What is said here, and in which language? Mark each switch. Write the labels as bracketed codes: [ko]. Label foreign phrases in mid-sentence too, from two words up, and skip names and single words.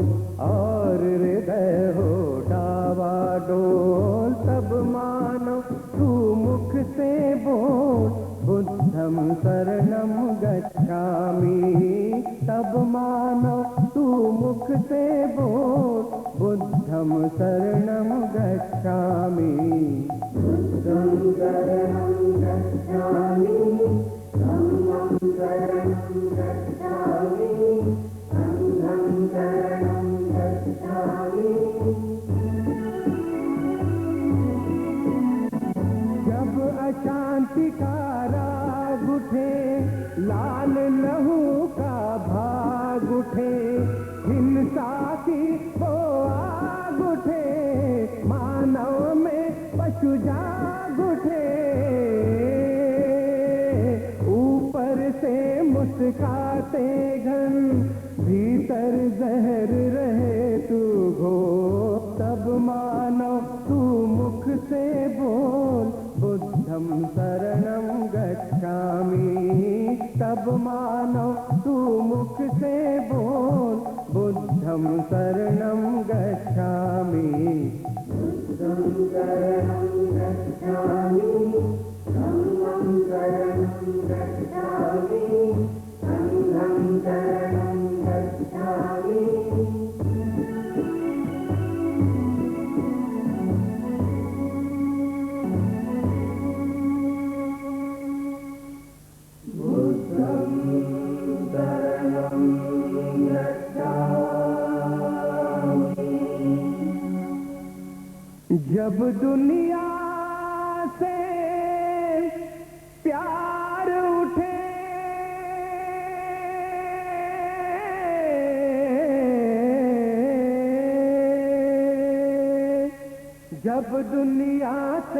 [hi] और हृदय हो डावाडोल, तब मानो तू मुख से बोल [sa] बुद्धं शरणं गच्छामि। [hi] तब मानो तू मुख से बोल [sa] बुद्धं शरणं गच्छामि। बुद्धं शरणं गच्छामि, धम्मं शरणं गच्छामि, संघं शरणं गच्छामि। [hi] जब अशांति का राग उठे, लाल लहू का भाग उठे, हिंसा की वो आग उठे, मानव में पशु जाग उठे। ऊपर से मुस्काते घन, भीतर जहर रहे तू घोर। तब मानो तू मुख से बोल [sa] बुद्धं शरणं गच्छामि। [hi] तब मानो तू मुख से बोल [sa] बुद्धं शरणं गच्छामि। बुद्धं शरणं गच्छामि, धम्मं शरणं गच्छामि, संघं शरणं गच्छामि। बुद्धं शरणं गच्छामि। [hi] जब दुनिया से प्यार उठे, जब दुनिया से